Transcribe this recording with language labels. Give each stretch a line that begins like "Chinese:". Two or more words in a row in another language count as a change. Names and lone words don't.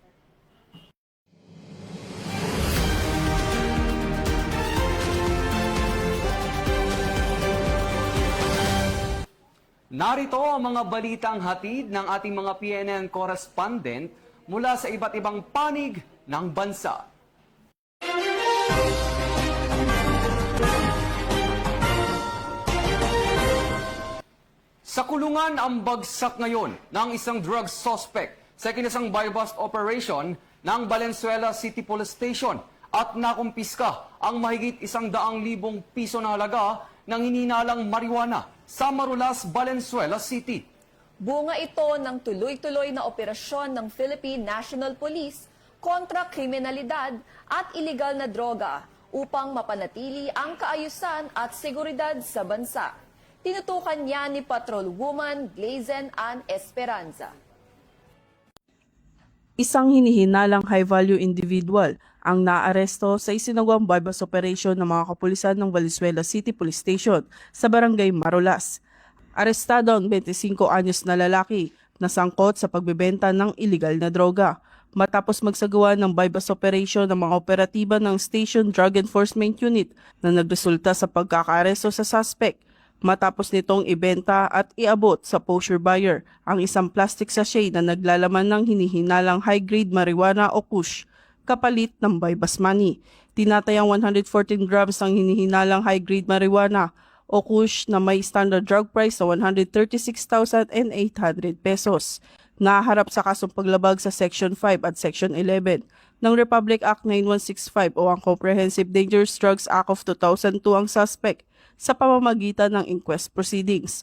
Filipino: Narito ang mga balitang hatid ng ating mga PNN correspondent mula sa iba't ibang panig ng bansa. Sa kulungan ang bagsak ngayon ng isang
English: drug suspect
Filipino: sa kinasang
English: buy-bust operation
Filipino: ng Valenzuela City Police Station at nakumpiska ang mahigit 100,000 piso na halaga ng hinihinalang marijuana sa Marulas, Valenzuela City. Bunga ito ng tuloy-tuloy na operasyon ng Philippine National Police kontra kriminalidad at iligal na droga upang mapanatili ang kaayusan at seguridad sa bansa. Tinutukan niya ni Patrolwoman Glazen Ann Esperanza. Isang hinihinalang
English: high-value individual
Filipino: ang naaresto sa isinagawang
English: buy-bust operation
Filipino: ng mga kapulisan ng Valenzuela City Police Station sa Barangay Marulas. Arestado ang 25 anyos na lalaki na sangkot sa pagbebenta ng iligal na droga. Matapos magsagawa ng
English: buy-bust operation
Filipino: ng mga operatiba ng Station Drug Enforcement Unit na nagresulta sa pagkakaaresto sa suspect. Matapos nitong ibenta at iabot sa
English: posher buyer
Filipino: ang isang
English: plastic sachet
Filipino: na naglalaman ng hinihinalang
English: high-grade marijuana
Filipino: o kush, kapalit ng
English: buy-bust money.
Filipino: Tinatayang 114 grams ng hinihinalang
English: high-grade marijuana
Filipino: o kush na may
English: standard drug price
Filipino: na 136,800 pesos. Naharap sa kasong paglabag sa Section 5 at Section 11 ng Republic Act 9165 o ang Comprehensive Dangerous Drugs Act of 2002 ang suspect sa pamamagitan ng
English: inquest proceedings.